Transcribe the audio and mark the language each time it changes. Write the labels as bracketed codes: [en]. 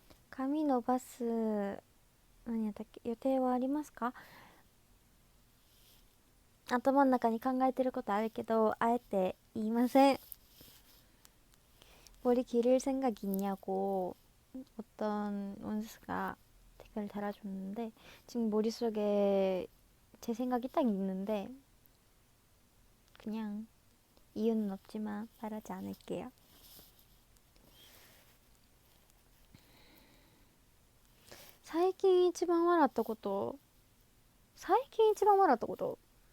[ja] 髪伸ばす何やったっけ予定はありますか？頭の中に考えてることあるけどあえて言いません。 [ko] 머리 기를 생각 있냐고 어떤 원수가 댓글 달아줬는데 지금 머릿속에 제 생각이 딱 있는데 그냥 이유는 없지만 말하지 않을게요. [ja] 最近一番笑ったこと最近一番笑ったこと最近？